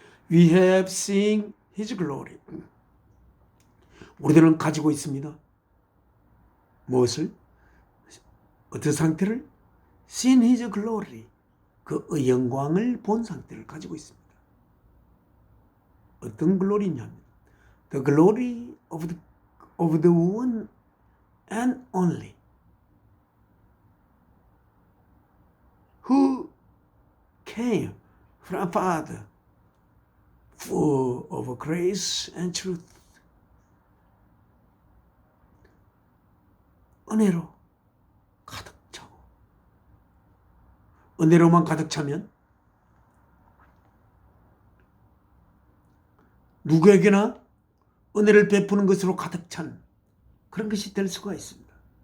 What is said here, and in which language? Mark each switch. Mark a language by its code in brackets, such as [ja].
[en] We have seen His glory. [ko] 우리들은 가지고 있습니다. 무엇을? 어떤 상태를? [en] Seen His glory. [ko] 그의 영광을 본 상태를 가지고 있습니다. 어떤 글로리냐면 [en] The glory of the one and only who came from Father, full of grace and truth. [ko] 은혜로 가득 차고, 은혜로만 가득 차면 누구에게나 은혜를 베푸는 것으로 가득 찬 그런 것이 될 수가 있습니다.